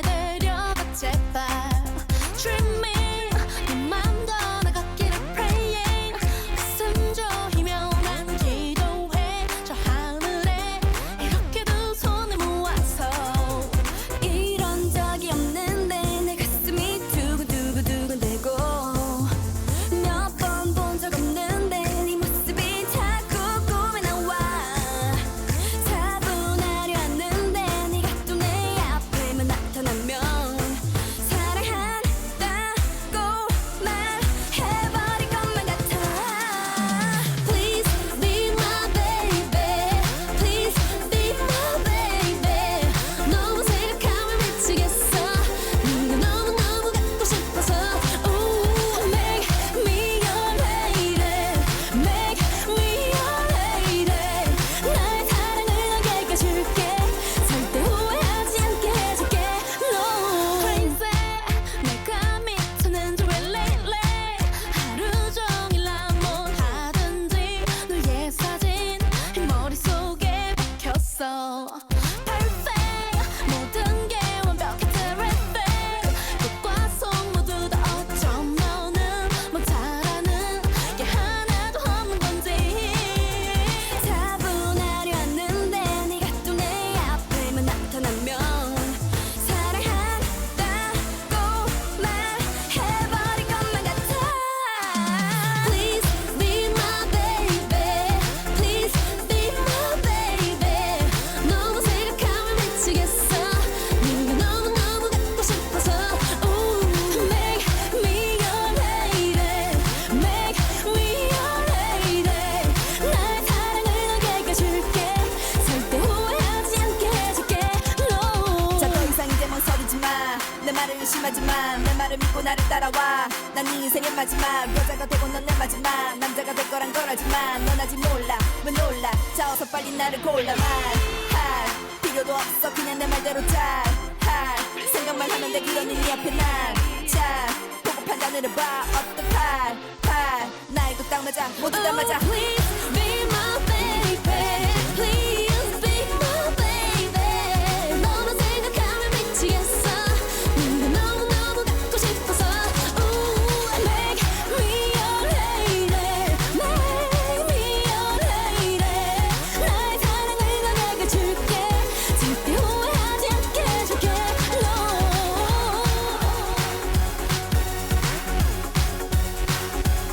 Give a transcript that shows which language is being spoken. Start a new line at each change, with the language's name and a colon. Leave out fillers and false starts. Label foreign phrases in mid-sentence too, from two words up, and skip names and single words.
Korean: 데려가 제발 Dreaming 네 맘도 나 걷기를 praying 가슴 조이며 난 기도해 저 하늘에 이렇게 두 손을 모아서 이런 적이 없는데 내 가슴이 두근두근두근대고 몇 번 본 적 없는데 네 모습이 자꾸 꿈에 나와 차분하려 하는데 네가 또 내 앞에만 나타나면 사랑한다고 말해버릴 것만 같아
English: Please be my baby Please be my
Korean: baby 너무 생각하면 미치겠어 네가 너무너무 갖고 싶어서
English: Ooh, make me your lady Make me your lady
Korean: 나의 사랑을 너에게 줄게 절대 후회하지 않게 해줄게
English: No Crazy
Korean: 내가 미쳤는지 왜 lately 하루 종일 난 뭘 하든지 너의 사진 머릿속에 박혔어 Perfect 모든 게 완벽해 terrific 끝과 속 모두 다 어쩜 너는 뭐 잘하는 게 하나도 없는 건지 차분하려 하는데 네가 또 내 앞에만 나타나면 사랑한다고 말해버릴 것만 같아
English: Please be my baby Please be my
Korean: baby 너무 생각하면 미치겠어 네가 너무너무 갖고 싶어서
English: Ooh, make me your
Korean: lady Make me your
English: lady
Korean: 나의 사랑을 너에게 줄게 절대 후회하지 않게 해줄게 No 자 더 이상 이제 멍서리지 마내 말을 의심하지 마내 말을 믿고 나를 따라와 난 네 인생의 마지막 여자가 되고 넌 내 마지막 남자가 될 거란 걸 알지만 넌 아직 몰라 왜 놀라 자 어서 빨리 나를 골라 말할 필요도 없어 그냥 내 말대로 잘할 생각만 하면 돼 그러니 네 앞에 난잘 보고 판단을 해봐 어떡할 나이도 딱 맞아 모두 다 맞아
English: Please be my baby Please be my
Korean: baby 너만 생각하면 미치겠어 네가 너무너무 갖고 싶어서
English: Ooh, make me your lady
Korean: Make me your lady 나의 사랑을 너에게 줄게 절대 후회하지 않게 해줄게 No